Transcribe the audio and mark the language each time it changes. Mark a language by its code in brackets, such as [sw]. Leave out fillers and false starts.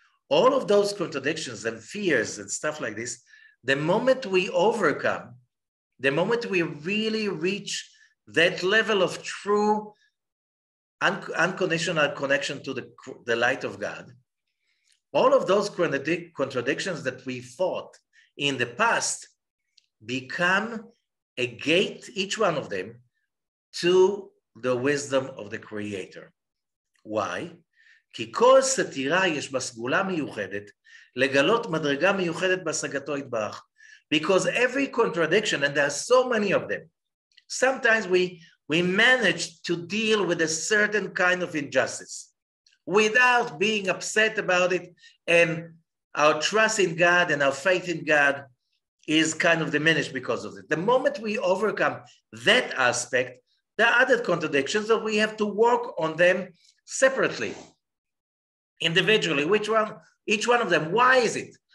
[en] All of those contradictions and fears and stuff like this, the moment we overcome, the moment we really reach that level of true unconditional connection to the light of God, all of those contradictions that we fought in the past become a gate, each one of them, to the wisdom of the Creator. Why? [he] כי כל סתירה יש בה סגולה מיוחדת, לגלות מדרגה מיוחדת בהשגתו יתברך. [en] Because every contradiction, and there are so many of them, sometimes we manage to deal with a certain kind of injustice without being upset about it, and our trust in God and our faith in God is kind of diminished because of it. The moment we overcome that aspect, there are other contradictions that we have to work on them separately, individually. Each one of them. Why is it?